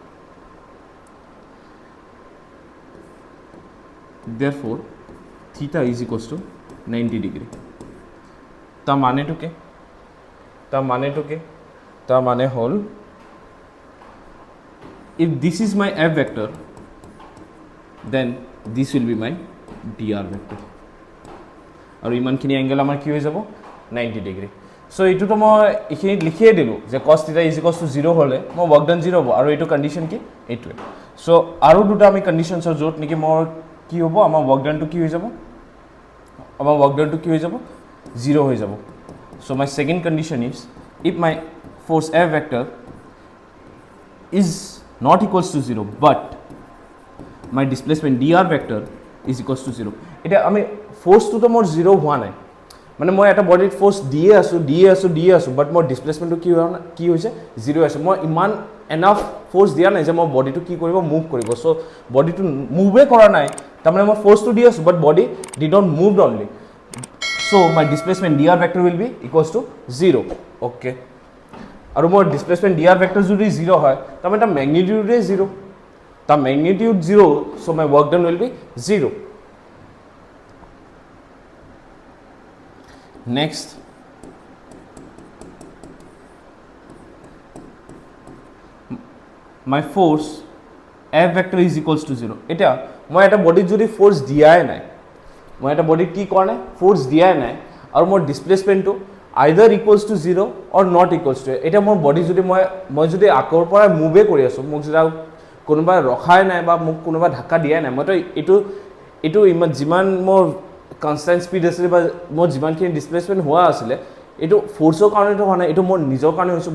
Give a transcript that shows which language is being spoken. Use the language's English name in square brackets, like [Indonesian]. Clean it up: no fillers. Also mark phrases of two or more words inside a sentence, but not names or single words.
[English] therefore theta is equals to 90 degree [Assamese] তা মানে হল [English] if this is my f vector then this will be my dr vector [Assamese] আৰু ইমানখিনি এংগেল আমাৰ কি হৈ যাব 90 ডিগ্ৰী সো এইটোতো মই এখিনি লিখিয়ে দিলোঁ যে [English] cos theta is equals to 0 [Assamese] হলে মই [English] work done [Assamese] 0 হ'ব আৰু এইটো কন্ডিশন কি এইটোৱে সো আৰু দুটা আমি কন্ডিশনছৰ য'ত নেকি মোৰ কি হ'ব আমাৰ [English] work done [Assamese] টো কি হৈ যাব [English] 0 [Assamese] হৈ যাব [English] so my second condition is if my force f vector is not equals to 0 but my displacement dr vector is equals to 0 [Assamese] এটা আমি force to মোৰ 0 হোৱা নাই মানে মই এটা বডিত ফোর্স দিয়ে আছো বাট মোৰ ডিসপ্লেসমেন্টটো কি হৈছে 0 আছে মই ইমান [English] enough force [Assamese] দিয়া নাই যে মই বডিটো কি কৰিব মুভ কৰিব সো বডিটো মুভে কৰা নাই তাৰমানে মই ফোর্সটো দি আছো [English] but body did not move only so my displacement dr vector will be equals to 0 okay [Assamese] আৰু মোৰ [English] displacement dr vector [Assamese] যদি 0 হয় তাৰমানে এটা ম্যাগনিটিউডে 0 তা ম্যাগনিটিউড 0 [English] so my work done will be 0 next my force f vector is equals to 0 [Assamese] এটা মই এটা বডিত যদি ফোর্স দিয়াই নাই মই এটা বডিত কি কৰা নাই ফোর্স দিয়াই নাই আৰু মোৰ ডিসপ্লেসমেন্টটো [English] either equals to 0 or not equals to. [Assamese] এতিয়া মোৰ বডি যদি মই যদি আগৰ পৰা মুভে কৰি আছোঁ, মোক যদি কোনোবাই ৰখাই নাই বা মোক কোনোবাই ধাক্কা দিয়াই নাই, মইতো এইটো ইমান যিমান মোৰ [English] constant speed [Assamese] আছিলে বা মোৰ যিমানখিনি ডিছপ্লেচমেণ্ট হোৱা আছিলে, এইটো ফ'ৰ্চৰ কাৰণেতো হোৱা নাই, এইটো মোৰ নিজৰ কাৰণে হৈছোঁ।